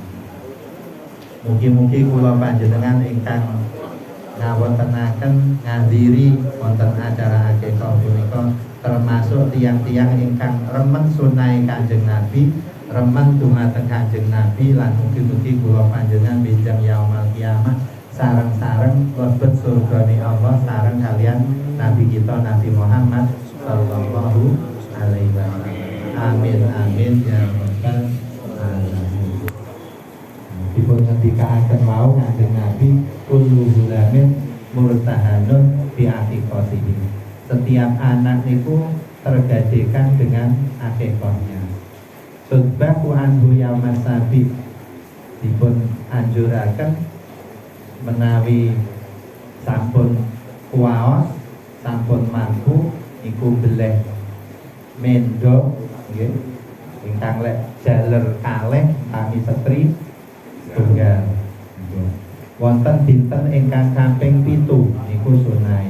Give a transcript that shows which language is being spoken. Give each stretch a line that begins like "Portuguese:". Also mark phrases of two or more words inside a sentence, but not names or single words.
Javanese: Mugi-mugi kula panjenengan ingkang ngawontenaken ngadiri wonten acara akikah punika termasuk tiang-tiang ingkang remen sunah Kanjeng Nabi, remen dumateng Kanjeng Nabi, lan mugi-mugi kula panjenengan benjang
Arabic: يوم القيامة
Javanese: sareng-sareng mlebet surgane Allah sareng kalian Nabi kita Nabi Muhammad
Arabic: صلى الله عليه وسلم. آمين آمين يا رب العالمين.
Javanese: Dipun ngendikaaken wau Kanjeng Nabi
Arabic: كل غلام مرتهن بعقيقته.
Indonesian: Setiap anak niku tergadekan dengan akikahnya.
Arabic: تذبح عنه يوم السابع.
Javanese: Dipun anjuraken menawi sampun kuwaos sampun mampu iku beleh mendo nggih ingkang lek jaler kalih kami setri tunggal wonten dinten ingkang kaping 7 niku sunahe.